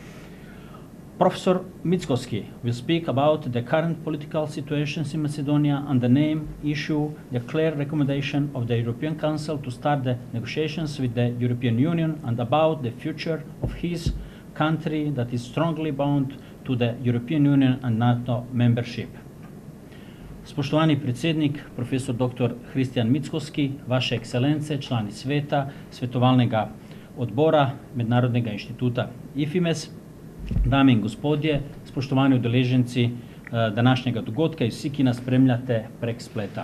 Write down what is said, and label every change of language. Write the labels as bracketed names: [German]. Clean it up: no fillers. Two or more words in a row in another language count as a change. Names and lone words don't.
[English] Professor Mickoski will speak about the current political situations in Macedonia and the name issue the clear recommendation of the European Council to start the negotiations with the European Union and about the future of his country that is strongly bound to the European Union and NATO membership. [Slovenian] Spoštovani predsednik, profesor dr. Christian Mickoski, vaše ekscelence, člani sveta, svetovalnega odbora Mednarodnega inštituta IFIMES, dame in gospodje, spoštovani udeleženci današnjega dogodka in vsi, ki nas spremljate prek spleta.